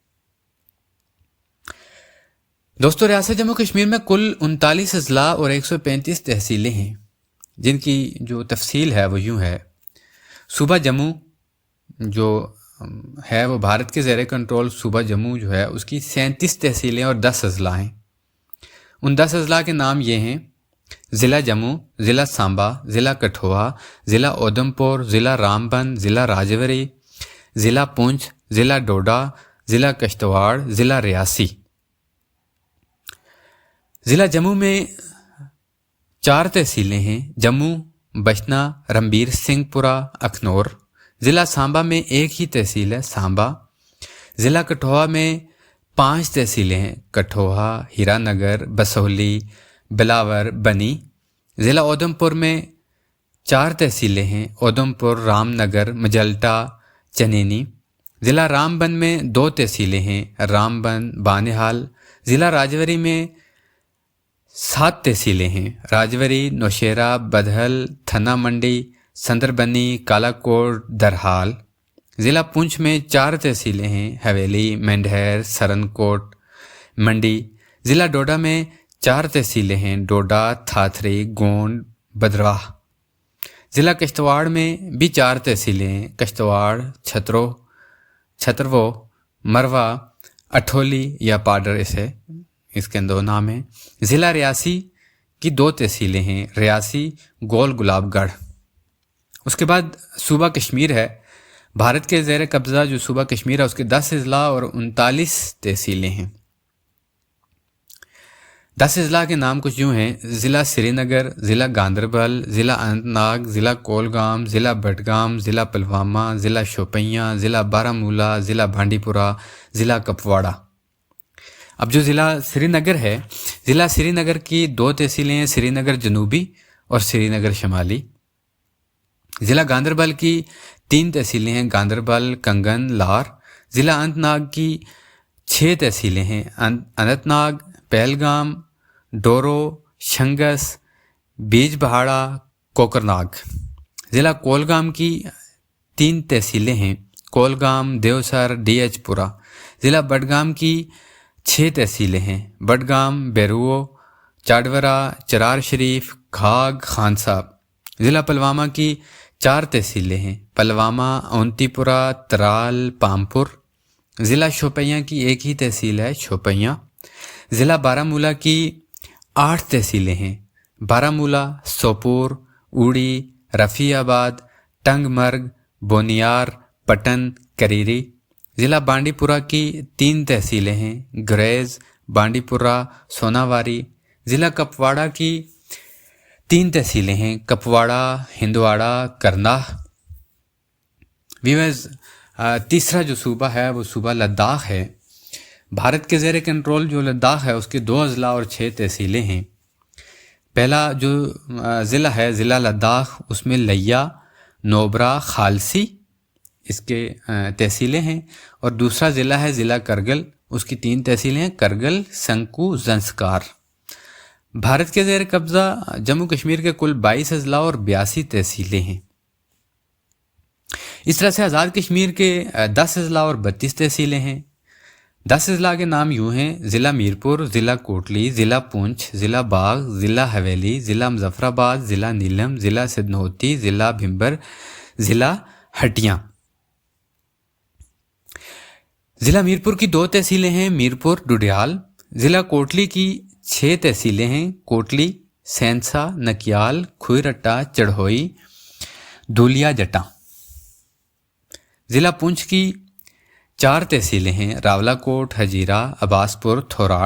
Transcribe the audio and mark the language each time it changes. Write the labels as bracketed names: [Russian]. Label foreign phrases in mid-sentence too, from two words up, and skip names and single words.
[Urdu] دوستو ریاست جموں کشمیر میں کل 39 اضلاع اور 135 تحصیلیں ہیں، جن کی جو تفصیل ہے وہ یوں ہے۔ صوبہ جموں جو ہے وہ بھارت کے زیر کنٹرول صوبہ جموں جو ہے اس کی 37 تحصیلیں اور 10 اضلاع ہیں۔ ان 10 اضلاع کے نام یہ ہیں: ضلع جموں، ضلع سانبا، ضلع کٹھوعہ، ضلع اودھمپور، ضلع رامبن، ضلع راجوری، ضلع پونچھ، ضلع ڈوڈا، ضلع کشتواڑ، ضلع ریاسی۔ ضلع جموں میں 4 تحصیلیں ہیں: جموں، بچنا، رنبیر سنگھ پورہ، اکھنور۔ ضلع سانبا میں ایک ہی تحصیل ہے، سانبا۔ ضلع کٹھوعہ میں 5 تحصیلیں ہیں: کٹھوعہ، ہیرا نگر، بسولی، بلاور، بنی۔ ضلع اودھمپور میں 4 تحصیلیں ہیں، اودھمپور، رام نگر، مجلٹا، چنینی۔ ضلع رام بن میں 2 تحصیلیں ہیں، رام بن، بانہال۔ ضلع راجوری میں 7 تحصیلیں ہیں، راجوری، نوشیرہ، بدھل، تھنا منڈی، سندربنی، کالا کوٹ، درحال۔ ضلع پونچھ میں 4 تحصیلیں ہیں، حویلی، مینڈھیر، سرن کوٹ، منڈی۔ ضلع ڈوڈا میں 4 تحصیلیں ہیں، ڈوڈا، تھاتھری، گونڈ، بدرواہ۔ ضلع کشتواڑ میں بھی 4 تحصیلیں ہیں، کشتواڑ، چھترو، مروا، اٹھولی یا پاڈر، اس کے 2 نام ہیں۔ ضلع ریاسی کی 2 تحصیلیں ہیں، ریاسی، گول گلاب گڑھ۔ اس کے بعد صوبہ کشمیر ہے۔ بھارت کے زیر قبضہ جو صوبہ کشمیر ہے اس کے 10 اضلاع اور 39 تحصیلیں ہیں۔ 10 اضلاع کے نام کچھ یوں ہیں: ضلع سری نگر، ضلع گاندربل، ضلع اننت ناگ، ضلع کولگام، ضلع بڈگام، ضلع پلوامہ، ضلع شوپیاں، ضلع بارہمولہ، ضلع بانڈی پورہ، ضلع کپواڑہ۔ اب جو ضلع سری نگر ہے، ضلع سری نگر کی 2 تحصیلیں ہیں، سری نگر جنوبی اور سری نگر شمالی۔ ضلع گاندربل کی 3 تحصیلیں ہیں، گاندربل، کنگن، لار۔ ضلع اننت ناگ کی 6 تحصیلیں ہیں، اننت ناگ، پہلگام، ڈورو، شنگس، بیج بہاڑا، کوکرناگ۔ ضلع کولگام کی 3 تحصیلیں ہیں، کولگام، دیوسر، ڈی ایچ پورہ۔ ضلع بڈگام کی 6 تحصیلیں ہیں، بڈگام، بیرو، چاڈورہ، چرار شریف، گھاگ، خان صاحب۔ ضلع پلوامہ کی 4 تحصیلیں ہیں، پلوامہ، اونتی پورہ، ترال، پامپور۔ ضلع شوپیاں کی 1 ہی تحصیل ہے، شوپیاں۔ ضلع بارہمولہ کی 8 تحصیلیں ہیں، بارہمولہ، سوپور، اوڑی، رفیع آباد، ٹنگ مرگ، بونیار، پٹن، کریری۔ ضلع بانڈی پورہ کی 3 تحصیلیں ہیں، گریز، بانڈی پورہ، سوناواری۔ ضلع کپواڑہ کی 3 تحصیلیں ہیں، کپواڑہ، ہندواڑہ، کرنا۔ ویورز، تیسرا جو صوبہ ہے وہ صوبہ لداخ ہے۔ بھارت کے زیر کنٹرول جو لداخ ہے اس کے 2 اضلاع اور 6 تحصیلیں ہیں۔ پہلا جو ضلع ہے، ضلع لداخ، اس میں لیا، نوبرا، خالسی اس کے تحصیلیں ہیں، اور دوسرا ضلع ہے ضلع کرگل، اس کی 3 تحصیلیں ہیں، کرگل، سنکو، زنسکار۔ بھارت کے زیر قبضہ جموں کشمیر کے کل 22 اضلاع اور 82 تحصیلیں ہیں۔ اس طرح سے آزاد کشمیر کے 10 اضلاع اور 32 تحصیلیں ہیں۔ 10 اضلاع کے نام یوں ہیں: ضلع میرپور، ضلع کوٹلی، ضلع پونچھ، ضلع باغ، ضلع حویلی، ضلع مظفر آباد، ضلع نیلم، ضلع سدنوتی، ضلع بھمبر، ضلع ہٹیاں۔ ضلع میرپور کی 2 تحصیلیں ہیں، میرپور، ڈڈیال۔ ضلع کوٹلی کی 6 تحصیلیں ہیں، کوٹلی، سینسا، نکیال، کھوئی رٹا، چڑھوئی، دھولیا جٹاں۔ ضلع پونچھ کی 4 تحصیلیں ہیں، راولہ کوٹ، ہجیرہ، عباس پور، تھوراڑ۔